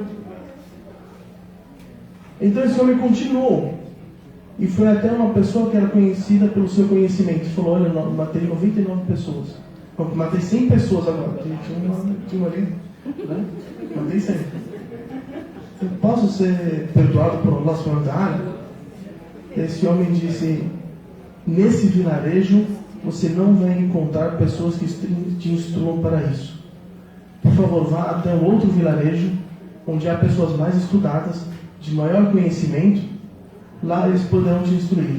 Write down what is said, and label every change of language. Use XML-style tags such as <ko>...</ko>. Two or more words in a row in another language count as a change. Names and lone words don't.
<pt>Então esse homem continuou E foi até uma pessoa que era conhecida pelo seu conhecimento. Ele falou, olha, eu matei 99 pessoas. Eu matei 100 pessoas agora. Tinha uma ali, né? Matei 100. Eu posso ser perdoado por</pt> <ar>الله سبحانه وتعالى?</ar> <pt>Esse homem disse, nesse vilarejo você não vai encontrar pessoas que te instruam para isso. Por favor, vá até um outro vilarejo, onde há pessoas mais estudadas, de maior conhecimento, lá eles poderão te instruir.</pt>